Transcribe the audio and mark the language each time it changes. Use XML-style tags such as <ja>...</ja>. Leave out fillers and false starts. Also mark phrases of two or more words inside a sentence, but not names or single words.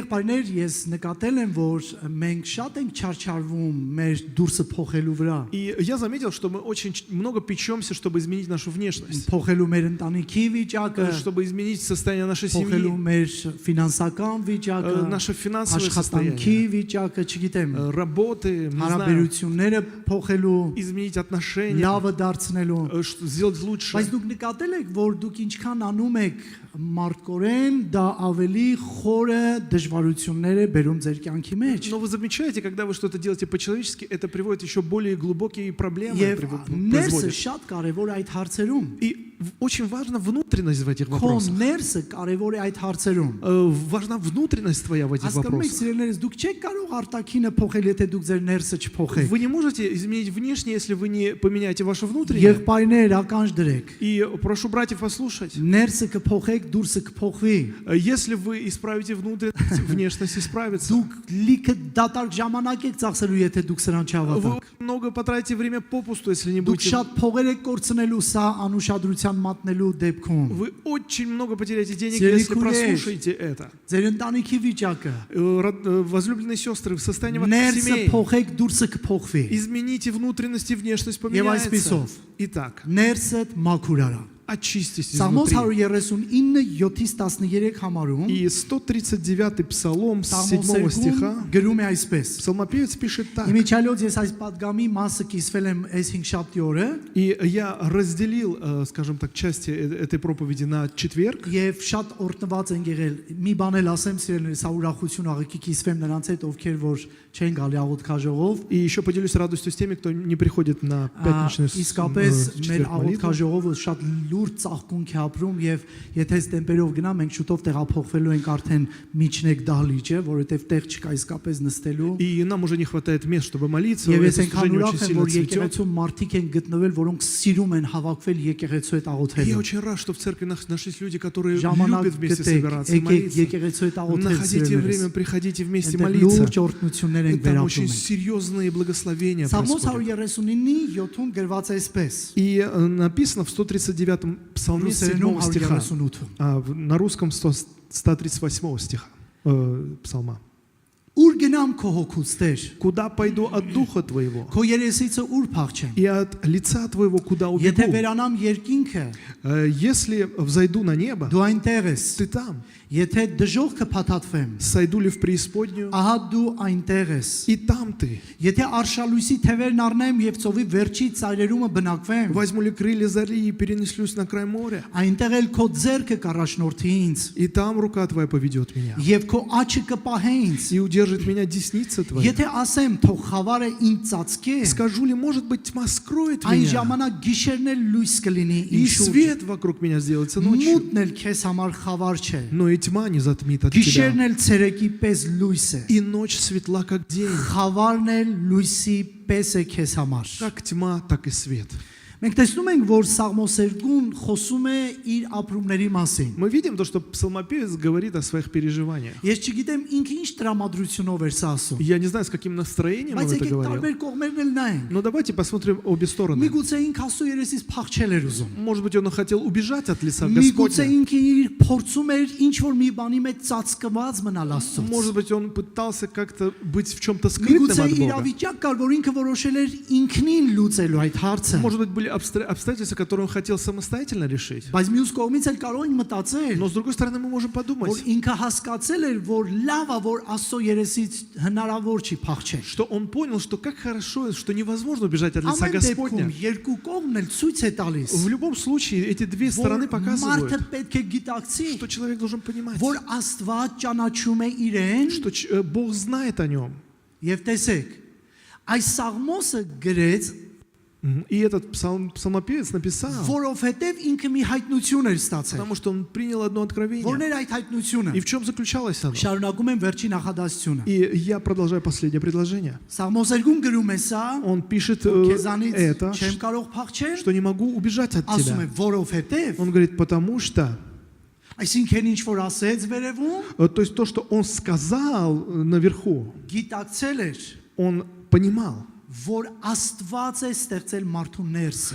<ru>И я заметил, что мы очень много печемся, чтобы изменить нашу внешность, чтобы изменить состояние нашей семьи, наше финансовое состояние, работы, не знаю, изменить отношения, сделать лучше.</ru> <hy>Բայց դուք նկատել եք, որ դուք ինչքան անում եք մարդկորեն, դա ավելի խորը դժվարություններ է բերում ձեր կյանքի մեջ։</hy> <ru>Но вы замечаете, когда вы что-то делаете по-человечески, это приводит еще более глубокие проблемы.</ru> <hy>Ներսը շատ կարևոր է այդ հարցերում։</hy> <ru>И очень важна внутренность в этих вопросах.</ru> <hy>Ներսը կարևոր է այդ հարցերում։</hy> <ru>Важна внутренность твоя в этих вопросах.</ru> <hy>Դուք չեք կարող արտաքինը փոխել, եթե դուք ձեր ներսը չփոխեք։</hy> <ru>Вы не можете изменить внешнее, если вы не поменяете ваше внутреннее.</ru> <hy>Եղբայրներ, ականջ дրեք։</hy> <ru>И прошу братьев послушать.</ru> <hy>Ներսը կփոխեք, դուրսը կփոխվի։</hy> <ru>Если вы исправите внутренность, внешность исправится.</ru> <hy>Դուք լիքը դատարկ ժամանակ եք ծախսելու, եթե դուք սրան չհավատաք։</hy> <ru>Вы много потратите время попусту, если не</ru> <hy>Դուք</hy> <ru>будете.</ru> <hy>շատ փողեր եք կորցնելու սա անուշադրության մատնելու դեպքում։</hy> <ru>Вы очень много потеряете денег, если прослушаете это.</ru> <hy>Ձեր ընտանիքի վիճակը,</hy> <ru>Возлюбленные сестры, в состоянии ваших</ru> <hy>ներսը</hy> <ru>семей.</ru> <hy>փոխեք, դուրսը կփոխվի։</hy> <ru>Измените внутренность и внешность</ru> <hy>Եվ</hy> <ru>поменяется.</ru> <hy>այսպիսով</hy> <ru>Итак,</ru> <hy>ներսդ մաքուր արա։</hy> <ru>очистись</ru> <hy>Սաղմոս</hy> <ru>изнутри.</ru> <hy>139:7-13 համարում</hy> <ru>И 139-й псалом с 7 стиха.</ru> <hy>գրում է այսպես.</hy> <ru>Псалмопевец пишет так.</ru> <hy>Իմիջիալոց ես այս падգամի մասը կիսվել եմ այս 5-7 օրը</hy> <ru>И я разделил, скажем так, части этой проповеди на четверг.</ru> <hy>եւ շատ օրտնված են եղել։ Մի բան էլ ասեմ, սիրելիներ, սա ուրախություն աղիքի կիսվեմ նրանց հետ, ովքեր որ չեն գալի աղոթքաժողով։</hy> <ru>И еще поделюсь радостью с теми, кто не приходит на пятничный</ru> <hy>Իսկապես մեր</hy> <ru>четверг молитвы.</ru> <hy>աղոթքաժողովը շատ լուրջ ծաղկունք է ապրում եւ եթե այս տեմպերով գնամ մենք շուտով տեղափոխվելու ենք արդեն միջնեկ դահլիճը, որովհետեւ տեղ չկա իսկապես նստելու։</hy> <ru>И нам уже не хватает мест, чтобы молиться.</ru> <hy>Եվ ես</hy> <ru>Это</ru> <hy>այնքան</hy> <ru>служение</ru> <hy>ուրախ</hy> <ru>очень</ru> <hy>եմ,</hy> <ru>сильно</ru> <hy>որ</hy> <ru>цветет.</ru> <hy>եկեղեցու մարդիկ են գտնվել, որոնք սիրում են հավաքվել եկեղեցու հետ</hy> <ru>И я</ru> <hy>աղոթելու։</hy> <ru>очень рад, что в церкви нашлись люди, которые</ru> <hy>Ժամանակ</hy> <ru>любят вместе</ru> <hy>գտեք,</hy> <ru>собираться и</ru> <hy>եկեք</hy> <ru>молиться.</ru> <hy>եկեղեցու հետ աղոթել</hy> <ru>Находите</ru> <hy>սիրելիներս։</hy> <ru>время, приходите вместе</ru> <hy>Այնտեղ</hy> <ru>молиться.</ru> <hy>լուրջ օրհնություններ են</hy> <ru>И там очень</ru> <hy>վերապրում։</hy> <ru>серьезные благословения</ru> <hy>Սաղմոս</hy> <ru>происходят.</ru> <hy>139:7 գրված է այսպես։</hy> <ru>И написано в 139-м псалме 7 стиха, на русском 138 стиха псалма.</ru> <hy>Ուր գնամ քո հոգուց Տեր,</hy> <ru>Куда пойду от духа твоего?</ru> <hy>քո երեսիցը ուր փախչեմ։</hy> <ru>И от лица твоего куда</ru> <hy>Եթե</hy> <ru>убегу?</ru> <hy>վերանամ երկինքը,</hy> <ru>Если взойду на небо,</ru> <hy>դու այնտեղ ես։</hy> <ru>ты там.</ru> <hy>Եթե դժողքը փաթաթվեմ,</hy> <ru>Сойду ли в преисподнюю?</ru> <hy>ահա դու այնտեղ ես։</hy> <ru>И там ты.</ru> <hy>Եթե արշալույսի թևերն առնեմ եւ ծովի վերջի ծայրերումը բնակվեմ,</hy> <ru>Возьму ли крылья зари и перенеслюсь на край моря?</ru> <hy>այնտեղ էլ քո ձեռքը կառաջնորդի ինձ</hy> <ru>И там рука твоя поведет меня.</ru> <hy>եւ քո աչքը կպահե ինձ։</hy> <ru>И удержит меня десница твоя.</ru> <hy>Եթե ասեմ թող խավարը ինձ ծածկե,</hy> <ru>Скажу ли, может быть, тьма скроет</ru> <hy>այն</hy> <ru>меня?</ru> <hy>ժամանակ գիշերն էլ լույս կլինի</hy> <ru>И</ru> <hy>ինձ շուրջ։</hy> <ru>свет вокруг меня сделается ночью.</ru> <hy>Մութն էլ քեզ համար խավար չէ։</hy> <ru>Но и тьма не затмит от</ru> <hy>Գիշերն</hy> <ru>тебя.</ru> <hy>էլ ցերեկի պես լույս է։</hy> <ru>И ночь светла, как день.</ru> <hy>Խավարն էլ լույսի պես է քեզ համար։</hy> <ru>Как тьма, так и свет.</ru> <hy>Մենք տեսնում ենք, որ Սաղմոսերգուն խոսում է իր ապրումների մասին։</hy> <ru>Мы видим то, что псалмопевец говорит о своих переживаниях.</ru> <hy>Ես չգիտեմ ինքը ինչ տրամադրությունով էր սա ասում։</hy> <ru>Я не знаю, с каким настроением он</ru> <hy>Բայց</hy> <ru>это</ru> <hy>եկեք</hy> <ru>говорил.</ru> <hy>տարբեր կողմերն էլ նայենք։</hy> <ru>Но давайте посмотрим обе стороны.</ru> <hy>Միգուցե ինքը ասու երեսից փախչել էր ուզում։</hy> <ru>Может быть, он хотел убежать от лица</ru> <hy>Միգուցե</hy> <ru>Господня.</ru> <hy>ինքը իր փորձում էր ինչ որ մի բանի մեջ ծածկված մնալ Աստծոց։</hy> <ru>Может быть, он пытался как-то быть в чем-то скрытым</ru> <hy>Միգուցե</hy> <ru>от Бога.</ru> <hy>իրավիճակ կար, որ ինքը որոշել էր ինքնին լուծելու այդ հարցը։</hy> <ru>Может быть, были обстоятельства, которые он хотел самостоятельно решить.</ru> <hy>Բայց մյուս кողմից էլ կարող ենք մտածել,</hy> <ru>Но с другой стороны, мы можем</ru> <hy>որ</hy> <ru>подумать,</ru> <hy>ինքը հասկացել էր, որ լավ է, որ Աստծո երեսից հնարավոր չի փախչել։</hy> <ru>что он понял, что как хорошо, что невозможно убежать от лица</ru> <hy>Ամեն</hy> <ru>Господня.</ru> <hy>դեպքում երկու կողմն էլ ցույց է տալիս,</hy> <ru>В любом случае, эти две стороны</ru> <hy>որ</hy> <ru>показывают,</ru> <hy>մարդը պետք է գիտակցի,</hy> <ru>что человек должен понимать,</ru> <hy>որ Աստված ճանաչում է իրեն,</hy> <ru>что Бог знает о нем.</ru> <hy>եւ տեսեք, այս Սաղմոսը գրեց,</hy> <ru>И этот псалмопевец написал,</ru> <hy>որովհետեւ ինքը մի հայտնություն էր ստացել։</hy> <ru>потому что он принял одно откровение.</ru> <hy>Որն էր այդ հայտնությունը։</hy> <ru>И в чем заключалось оно?</ru> <hy>Շարունակում եմ վերջի նախադասությունը։</hy> <ru>И я продолжаю последнее предложение.</ru> <hy>Սաղմոսերգուն գրում է սա,</hy> <ru>Он пишет</ru> <hy>քեզանից</hy> <ru>это,</ru> <hy>չեմ կարող փախչել,</hy> <ru>что не могу убежать от</ru> <hy>ասում</hy> <ru>тебя.</ru> <hy>է որովհետեւ</hy> <ru>Он говорит, потому что</ru> <hy>Այսինքն ինչ որ ասեց վերևում,</hy> <ru>То есть то, что он сказал наверху,</ru> <hy>գիտակցել էր,</hy> <ru>он понимал,</ru> <hy>որ Աստված է ստեղծել մարդու ներսը։</hy>